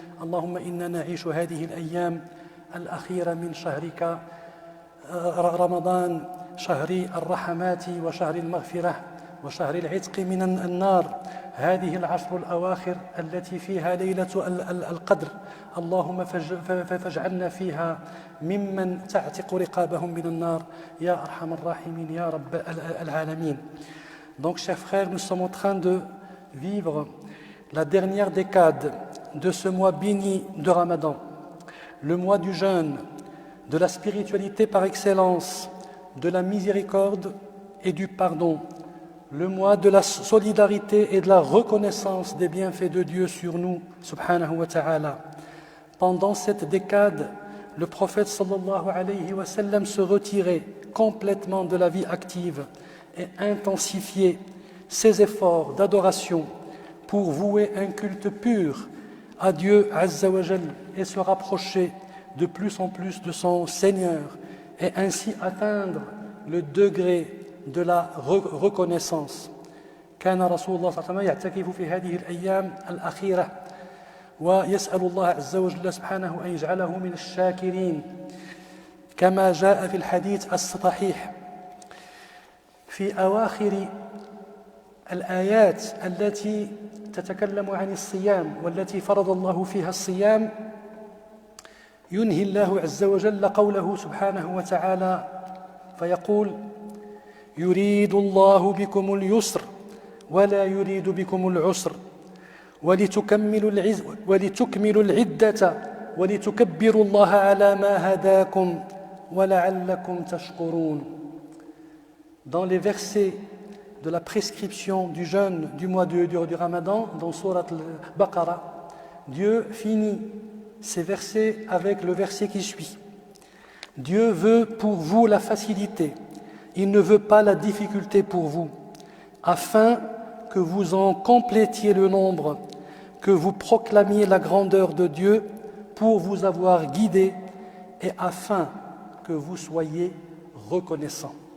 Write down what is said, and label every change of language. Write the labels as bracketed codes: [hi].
[ar] اللهم إنا نعيش هذه الأيام الأخيرة من شهرك رمضان، شهر الرحمات وشهر المغفرة وشهر العتق من النار، هذه العشر الأواخر التي فيها ليلة القدر. اللهم فاجعلنا فيها ممن تعتق رقابهم من النار يا أرحم الراحمين يا رب العالمين. [fr] Donc, chers frères, nous sommes en train de vivre la dernière décade de ce mois béni de Ramadan, le mois du jeûne, de la spiritualité par excellence, de la miséricorde et du pardon, le mois de la solidarité et de la reconnaissance des bienfaits de Dieu sur nous, subhanahu wa ta'ala. Pendant cette décade, le prophète sallallahu alayhi wa sallam se retirait complètement de la vie active et intensifiait ses efforts d'adoration pour vouer un culte pur à Dieu azza wa jal et se rapprocher de plus en plus de son Seigneur et ainsi atteindre le degré de la reconnaissance. [ar] كان رسول الله صلى الله عليه وسلم يعتكف في هذه الأيام الأخيرة ويسأل الله عز وجل سبحانه أن يجعله من الشاكرين، كما جاء في الحديث الصحيح في أواخر الآيات التي تتكلم عن الصيام والتي فرض الله فيها الصيام، ينهي الله عز وجل قوله سبحانه وتعالى فيقول: يريد الله بكم اليسر ولا يريد بكم العسر ولتكملوا العدة ولتكبروا الله على ما هداكم ولعلكم تشكرون. [fr] Dans les versets de la prescription du jeûne du mois du Ramadan, dans Surat al-Baqarah, Dieu finit ces versets avec le verset qui suit. Dieu veut pour vous la facilité, il ne veut pas la difficulté pour vous, afin que vous en complétiez le nombre, que vous proclamiez la grandeur de Dieu pour vous avoir guidé et afin que vous soyez reconnaissants.